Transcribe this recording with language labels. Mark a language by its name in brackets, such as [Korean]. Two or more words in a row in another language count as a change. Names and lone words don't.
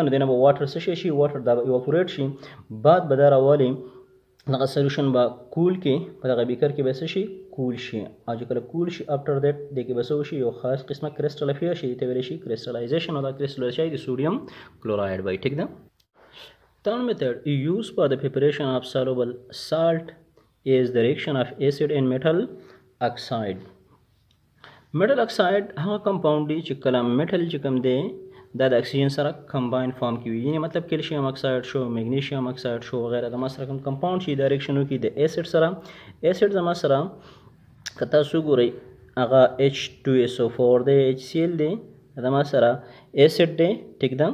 [Pashto] نو دې نه به واټر څه شي واټر دا به ایواپوریټ شي. بعد به دا راولي دغه سلیوشن به کول کې په دغه بیکر کې به څه شي کول شي. او چې کله کول شي [English] after that [Pashto] دې کې به څه وشي یو خاص قسمه کرسټل افیر شي ته ویلی شي کرسټلایزیشن. او دا کرسټلایزیشن د [English] sodium chloride [Pashto] وای ټیک ده. [English] Third method used for the preparation of soluble salt is the reaction of acid and metal oxide. metal oxide [Pashto] هغه کمپاوند دی چې کله میټل چې کوم دی دا د اکسیجن سره [English] combine form [Pashto] کې وي. یعنې مطلب [English] calcium oxide [Pashto] شو [English] magnesium oxide [Pashto] شو وغیره د ما سره کوم کمپاوند شي دا ریاکشن وکړي د ایسډ سره. ایسډ زما سره که تاسو وګورئ هغه H2SO4 دی HCl دی د ما سره ایسډ دی ټیک ده.